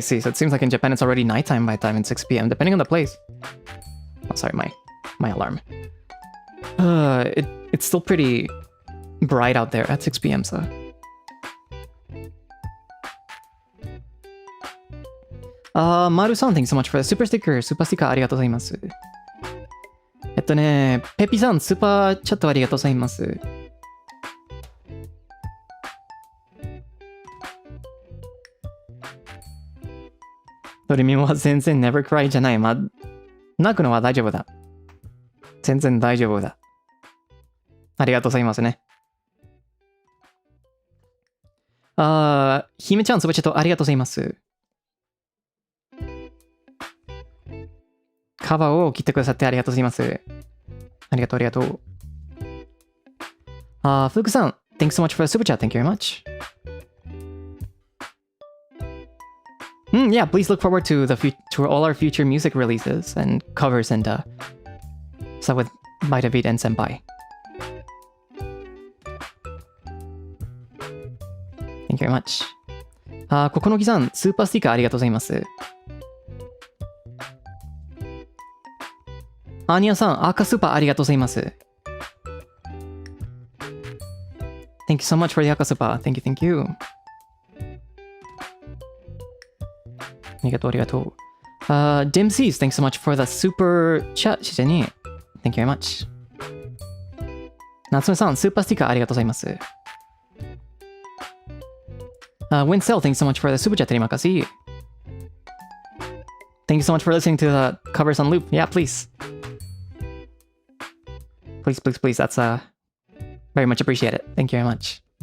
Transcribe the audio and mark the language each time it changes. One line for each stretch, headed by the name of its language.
English: So it seems like in Japan it's already nighttime by the time it's 6 p.m. depending on the place. Oh, sorry, my alarm. It's still pretty bright out there at 6 p.m. so. Maru-san, thanks so much for the super sticker.
Japanese: Super sticker ありがとうございます。ペピさん、スーパーチャットありがとうございます。ドレミは全然
English: never cry
Japanese: じゃない。泣くのは大丈夫だ。全然大丈夫だ。ありがとうございますね。ひめちゃん、スーパーチャットありがとうございます。カバーを切ってくださってありがとうございます。ありがとう。
English: フクさん、thanks so much for the super chat. Thank you very much. Yeah, please look forward to to all our future music releases and covers and stuff with Vitavid and Senpai. Thank you very much.
Japanese: ここのぎさん、スーパースティッカーありがとうございます。アニアさん、赤スーパーありがとうございます。
English: Thank you so much for the 赤スーパー。 Thank you.
Japanese: ありがとう。
English: Dimsees, thanks so much for the super chat
Japanese: してね。
English: Thank you very much.
Japanese: 夏目さん、スーパースティッカーありがとうございます。
English: Wincel, thanks so much for the super chat テリマカシ。 Thank you so much for listening to the covers on loop. Yeah, please. Please. That's very much appreciated. Thank you very much.